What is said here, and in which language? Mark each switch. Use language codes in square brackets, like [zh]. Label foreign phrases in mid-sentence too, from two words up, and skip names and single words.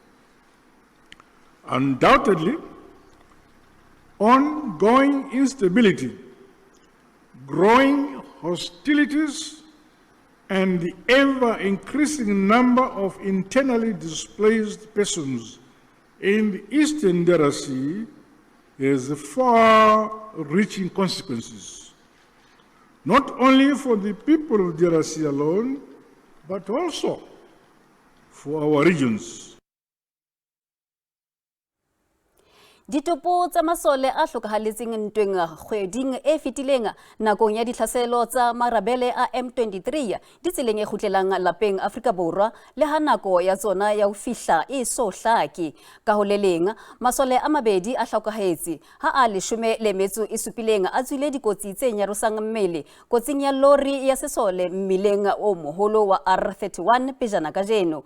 [en] Undoubtedly, ongoing instability, growing hostilities, and the ever-increasing number of internally displaced persons in the Eastern DRC has far-reaching consequences, not only for the people of DRC alone, but also for our regions. [st] Ditopo tsa masole a hlokahaletseng ntweng kgweding e fetileng nakong ya ditlhaselo tsa marabele a M23 di tseleng e khutlelang lapeng Afrika Borwa le ha nako ya tsona ya ho fihla e so hlaki ka ho leleng masole a mabedi a hlokahetse ha a 17 a tswile dikotsi tse nyarosang mmele kotsing ya lori ya sesole mmileng o moholo wa R31 pejana ka jeno.